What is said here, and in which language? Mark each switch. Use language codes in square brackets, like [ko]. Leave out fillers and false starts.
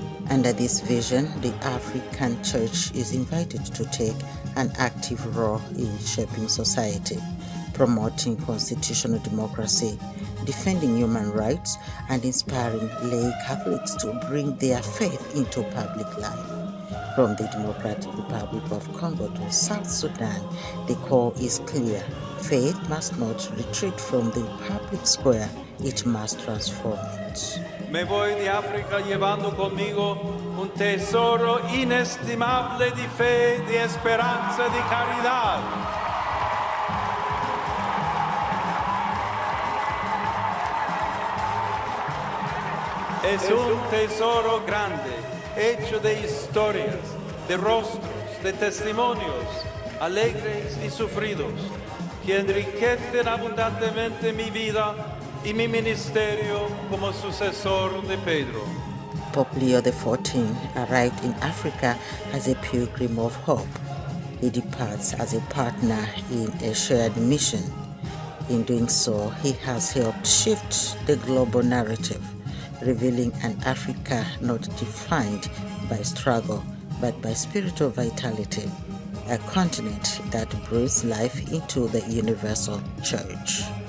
[en] Under this vision, the African Church is invited to take an active role in shaping society, promoting constitutional democracy, defending human rights, and inspiring lay Catholics to bring their faith into public life. From the Democratic Republic of Congo to South Sudan, the call is clear. Faith must not retreat from the public square, it must transform it. [es] Me voy de África llevando conmigo un tesoro inestimable de fe, de esperanza, de caridad. Es un tesoro grande, hecho de historias, de rostros, de testimonios, alegres y sufridos, que enriquecen abundantemente mi vida y mi ministerio como sucesor de Pedro. [en] Pope Leo XIV arrived in Africa as a pilgrim of hope. He departs as a partner in a shared mission. In doing so, he has helped shift the global narrative, revealing an Africa not defined by struggle, but by spiritual vitality, a continent that breathes life into the universal church.